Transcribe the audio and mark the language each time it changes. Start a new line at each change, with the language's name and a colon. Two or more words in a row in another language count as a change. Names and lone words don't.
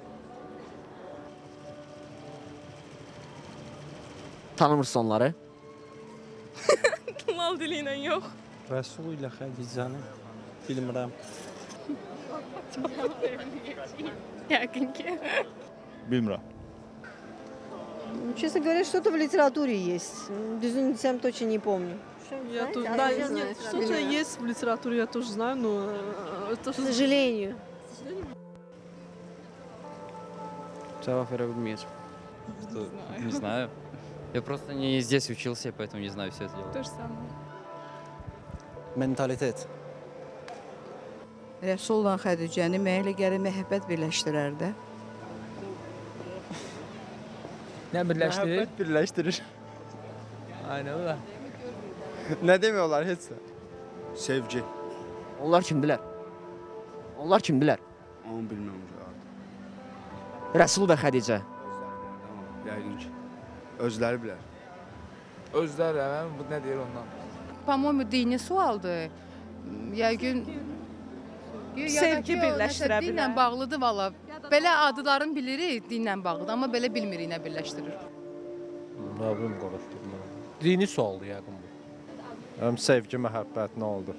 Azerbaijani: Tanımırsın onları? Mal dili ilə yox. Rəsul ilə Xədicəni bilmirəm. Yəqin ki. Bilmirəm.
Russian: Честно говоря, что-то в литературе есть.
Azerbaijani: Düzünü desem
Russian: точно не помню. Я Знаете? тут, А да, я нет, знаю, что-то понимаю. есть в литературе, я тоже знаю, но К сожалению.
Azerbaijani: Cavab verə bilməyəcəm.
Russian: Не знаю. Я просто не здесь учился, поэтому не знаю все это дело. То же самое.
Azerbaijani: Mentalitet. Rəsulla Xədicəni mənə elə gəlir məhəbbət birləşdirər də. Nə birləşdirir? Məhəbbət birləşdirir.
Turkish: Aynen öyle. Ne demiyorlar
Azerbaijani: heç də? Sevgi. Onlar kimdilər? Onlar kimdilər? Onu bilmirəm. Rəsul və Xədicə. Tamam, yəqin ki. Özləri bilər. Özləri, bu nə deyir ondan?
Russian: По-моему,
Azerbaijani: dini sualdır. Yəqin Sevgi birləşdirə bilər. Dinlə bağlıdır valla. Belə adların bilirik dinlə bağlıdır, amma belə bilmirik nə birləşdirir. Nə bilim qarışdırma. Dini sualdır yəqin bu. Həm sevgi, məhəbbət nə oldu?